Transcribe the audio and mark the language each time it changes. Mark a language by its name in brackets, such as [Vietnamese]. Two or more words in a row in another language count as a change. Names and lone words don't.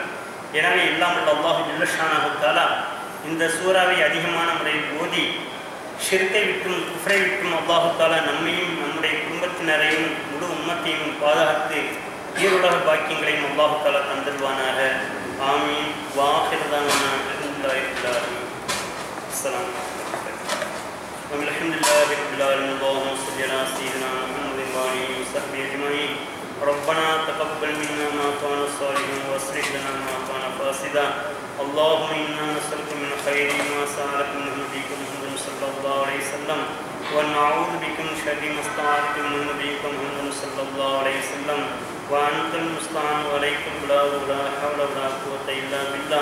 [Tamil] எனவே இல்லாமல் [Arabic] الله جل شأنه تعالى [Tamil] இந்த சூறாவை அதிகமான முறையில் ஓதி ஷிர்கை விட்டும் குஃப்ரை விட்டும் [Arabic] الله تعالى [Tamil] நம்மையும் நம்முடைய குடும்பத்தினரையும் முழு உம்மத்தையும் பாதுகாத்து ஈருலக பாக்கியங்களையும் [Arabic] الله تعالى [Tamil] தந்தருவானாக. ஆமீன். [Arabic] وآخر دعوانا الحمد لله رب العالمين. السلام عليكم والحمد لله رب العالمين. اللهم صل على سيدنا محمد وآله وصحبه أجمعين. ربنا تقبل منا ما كان صالحا واصلح لنا ما كان فاسدا. اللهم انا نسألك من خير ما سألك منه نبيك محمد صلى الله عليه وسلم ونعوذ بك من شر ما استعاذك منه نبيك محمد صلى الله عليه وسلم وأنت المستعان وعليك البلاغ ولا حول ولا قوة إلا بالله.